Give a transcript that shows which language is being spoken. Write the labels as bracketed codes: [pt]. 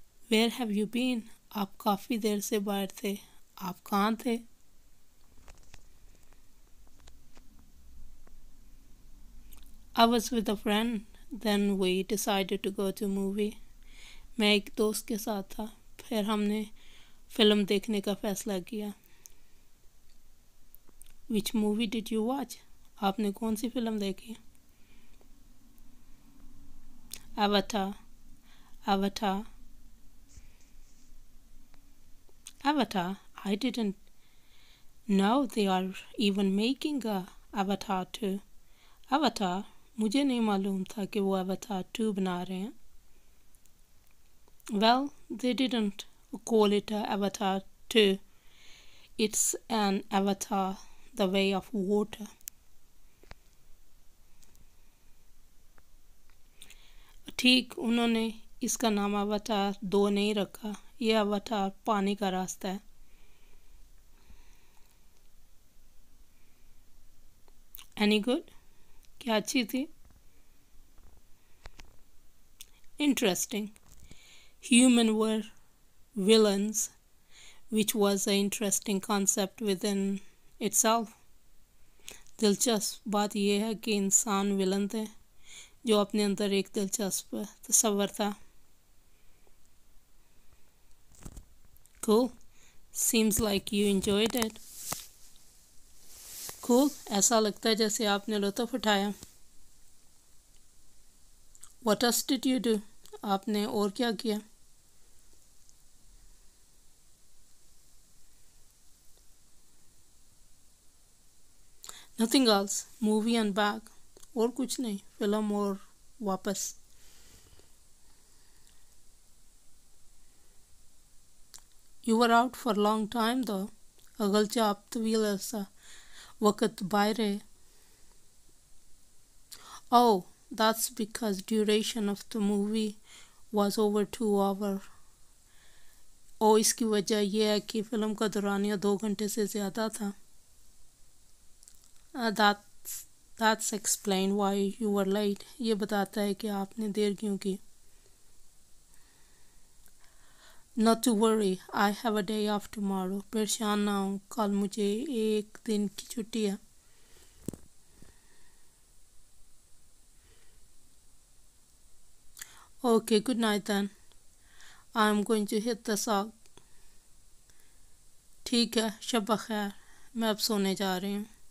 [en] Where have you been? [hi] आप काफ़ी देर से बाहर थे। आप कहाँ थे? [en] I was with a friend. Then we decided to go to movie. [hi] मैं एक दोस्त के साथ था, फिर हमने फिल्म देखने का फैसला किया। [en] Which movie did you watch? [hi] आपने कौन सी फिल्म देखी? [en] Avatar. Avatar. Avatar. I didn't know they are even making a Avatar 2. Avatar. [hi] मुझे नहीं मालूम था कि वो Avatar 2 बना रहे हैं। [en] Well, they didn't call it a Avatar 2. It's an avatar, the way of water. [hi] ठीक, उन्होंने इसका नाम अवतार 2 नहीं रखा। ये अवतार पानी का रास्ता है। [en] Any good? [hi] क्या अच्छी थी? [en] Interesting. Human were villains, which was an interesting concept within itself. [hi] दिलचस्प बात यह है कि इंसान विलन थे, जो अपने अंदर एक दिलचस्प तस्वर था। [en] Cool. Seems like you enjoyed it. Cool. [hi] ऐसा लगता है जैसे आपने लुत्फ़ उठाया। [en] What else did you do? [hi] आपने और क्या किया? [en] Nothing else. Movie and back. [hi] और कुछ नहीं, फिल्म और वापस। [en] You were out for a long time though. [hi] अगलचे आप तवील ऐसा वक़्त बाहर रहे। [en] Oh, that's because duration of the movie was over 2 hours. [hi] और इसकी वजह यह है कि फ़िल्म का दौरानिया 2 घंटे से ज़्यादा था। [en] That's explain why you were late. [hi] ये बताता है कि आपने देर क्यों की। [en] Not to worry, I have a day off tomorrow. [hi] परेशान ना हो, कल मुझे एक दिन की छुट्टी है। [en] Okay, good night then. I'm going to hit the sock. [hi] ठीक है, शब बख़ैर, मैं अब सोने जा रही हूँ।